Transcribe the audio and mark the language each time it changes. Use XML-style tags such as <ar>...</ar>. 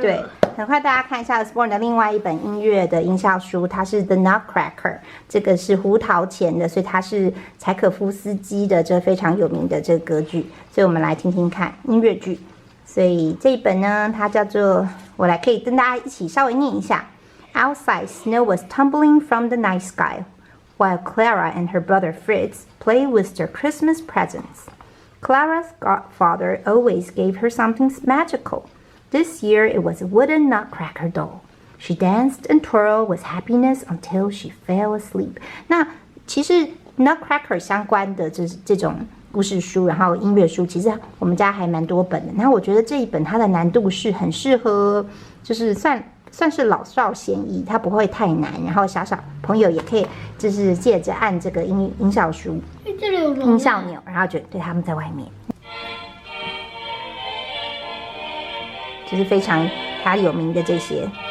<zh>对，很快大家看一下 Sporn 的另外一本音乐的音效书，它是 The Nutcracker， 这个是胡桃钳的，所以它是柴可夫斯基的这非常有名的这个歌剧，所以我们来听听看音乐剧。所以这一本呢，它叫做，我来可以跟大家一起稍微念一下。</zh> <en>Outside, snow was tumbling from the night sky, while Clara and her brother Fritz played with their Christmas presents. Clara's godfather always gave her something magical. This year it was a wooden nutcracker doll. She danced and twirled with happiness until she fell asleep.</en> <zh>那其实 Nutcracker 相关的这种故事书，然后音乐书，其实我们家还蛮多本的。那我觉得这一本它的难度是很适合，就是算是老少咸宜，它不会太难，然后小朋友也可以就是借着按这个音效书、音效钮，然后就对他们在外面，就是非常他有名的这些</zh>